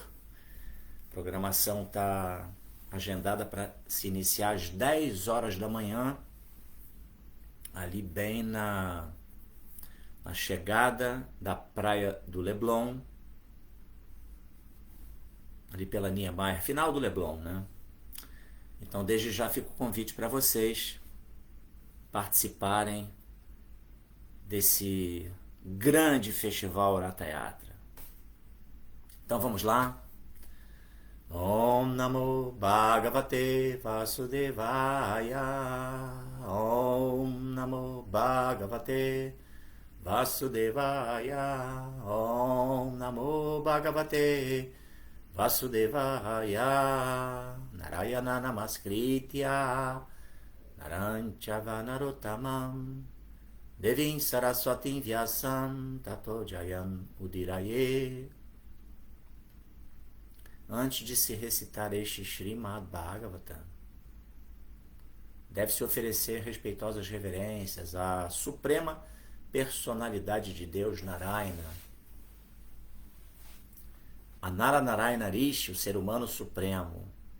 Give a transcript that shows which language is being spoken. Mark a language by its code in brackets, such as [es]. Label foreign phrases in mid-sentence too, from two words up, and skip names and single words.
[pt] A programação está agendada para se iniciar às 10 horas da manhã, ali bem na chegada da praia do Leblon, ali pela Niemeyer, final do Leblon, né? Então, desde já fica o convite para vocês participarem desse grande festival Ratha Yatra. Então, vamos lá? [sa] Om Namo Bhagavate Vasudevaya. Om Namo Bhagavate Vasudevaya. Om Namo Bhagavate Vasudevaya. Narayana Namaskritya Naranchava Narottamam Devim Saraswatim Vyasam Tato Jayam Udiraye. [pt] Antes de se recitar este Srimad Bhagavatam, deve-se oferecer respeitosas reverências à suprema personalidade de Deus, Narayana. A Naranarayana Rishi, o ser humano supremo.